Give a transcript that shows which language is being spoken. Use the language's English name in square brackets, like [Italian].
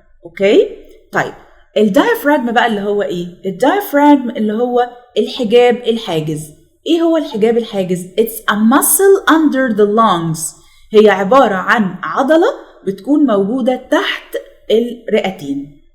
[Arabic] اوكي؟ طيب الدايفراجم بقى اللي هو ايه؟ الدايفراجم اللي هو الحجاب الحاجز. ايه هو الحجاب الحاجز؟ [English] It's a muscle under the lungs. [Arabic] هي عبارة عن عضلة بتكون موجودة تحت الرئتين.